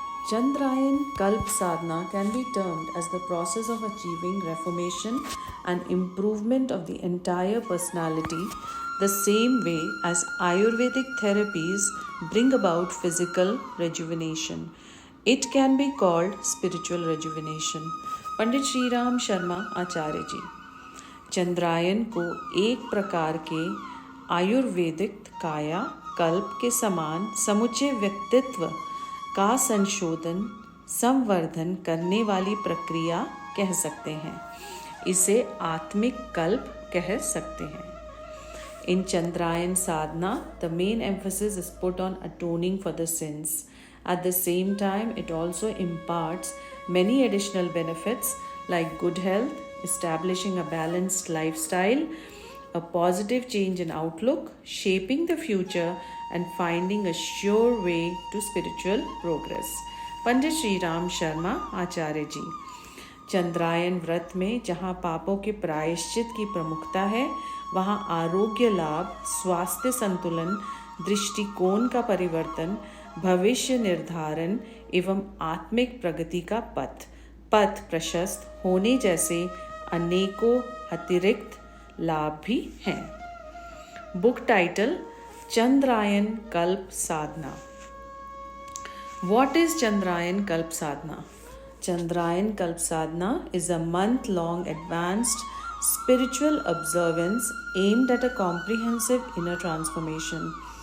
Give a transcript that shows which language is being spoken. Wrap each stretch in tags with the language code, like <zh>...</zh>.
<en>Chandrayan Kalp Sadhana can be termed as the process of achieving reformation and improvement of the entire personality, the same way as Ayurvedic therapies bring about physical rejuvenation. It can be called spiritual rejuvenation.</en> <hi>Pandit Shri Ram Sharma आचार्य जी चंद्रायन को एक प्रकार के आयुर्वेदिक काया कल्प के समान समुचे व्यक्तित्व का संशोधन संवर्धन करने वाली प्रक्रिया कह सकते हैं. इसे आत्मिक कल्प कह सकते हैं.</hi> <en>In Chandrayan sadhana, the main emphasis is put on atoning for the sins. At the same time, it also imparts many additional benefits like good health, establishing a balanced lifestyle, a positive change in outlook, shaping the future, and finding a sure way to spiritual progress.</en> <hi>Pandit Shri Ram Sharma आचार्य जी. चंद्रायन व्रत में जहाँ पापों के प्रायश्चित की प्रमुखता है, वहाँ आरोग्य लाभ, स्वास्थ्य संतुलन, दृष्टिकोण का परिवर्तन, भविष्य निर्धारण एवं आत्मिक प्रगति का पथ प्रशस्त होने जैसे अनेकों अतिरिक्त लाभ भी हैं.</hi> <en>Book title Chandrayan Kalp Sadhana. What is Chandrayan Kalp Sadhana? Chandrayan Kalp Sadhana is a month-long advanced spiritual observance aimed at a comprehensive inner transformation.</en>